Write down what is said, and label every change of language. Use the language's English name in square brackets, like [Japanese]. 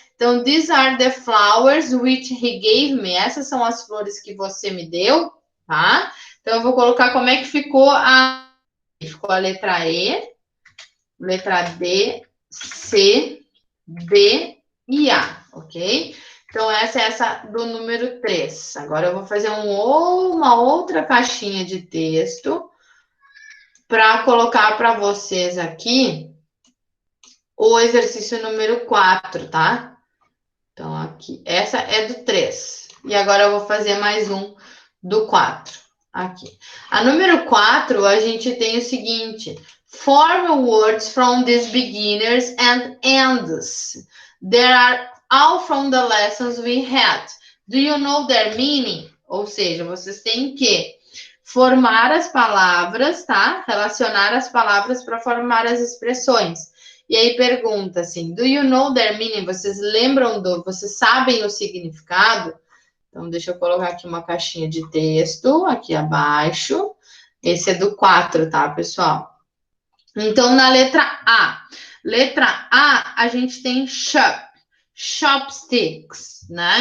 [English] Então, these are the flowers which he gave me. [Portuguese] Essas são as flores que você me deu, tá? Então, eu vou colocar como é que ficou a letra E, letra D, C, D e A, ok? Então, essa é essa do número 3. Agora, eu vou fazer uma outra caixinha de texto para colocar para vocês aqui o exercício número 4, tá? Então, aqui, essa é do 3. E agora eu vou fazer mais um do 4. Aqui. A número 4, a gente tem o seguinte: [English] form words from these beginners and ends. There are all from the lessons we had. Do you know their meaning? [Portuguese] Ou seja, vocês têm que formar as palavras, tá? Relacionar as palavras para formar as expressões. E aí pergunta assim, [English] do you know their meaning? [Portuguese] Vocês sabem o significado? Então, deixa eu colocar aqui uma caixinha de texto, aqui abaixo. Esse é do 4, tá, pessoal? Então, na letra A. Letra A, a gente tem shop, chopsticks, né?